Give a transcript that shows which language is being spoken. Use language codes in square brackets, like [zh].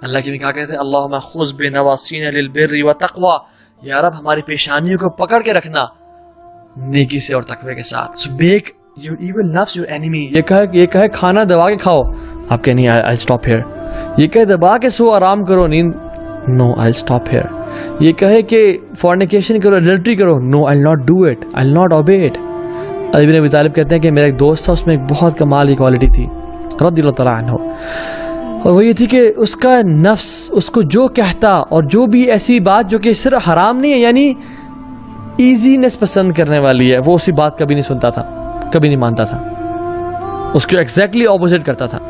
[ur] اللہ کی بھی کہا کہتے ہیں [ar] اللہم خذ بنواسینا للبر والتقوی، [ur] یا رب ہماری پیشانیوں کو پکڑ کے رکھنا نیکی سے اور تقوی کے ساتھ. [en] So make your evil nafs your enemy. [ur] یہ کہے کھانا دبا کے کھاؤ، آپ کہ نہیں [en] I'll stop here. [ur] یہ کہے دبا کے سو آرام کرو نیند، [en] no I'll stop here. [ur] یہ کہے کہ [en] fornication کرو، adultery کرو، no I'll not do it, I'll not obey it. [ur] علی بن ابی طالب کہتے ہیں کہ میرا ایک دوست تھا، اس میں ایک بہت کمال کی کوالٹی تھی رضی اللہ تعالیٰ عنہ، اور وہ یہ تھی کہ اس کا نفس اس کو جو کہتا اور جو بھی ایسی بات جو کہ صرف حرام نہیں ہے، یعنی ایزینس پسند کرنے والی ہے، وہ اسی بات کبھی نہیں سنتا تھا، کبھی نہیں مانتا تھا، اس کو ایگزیکٹلی اپوزٹ کرتا تھا.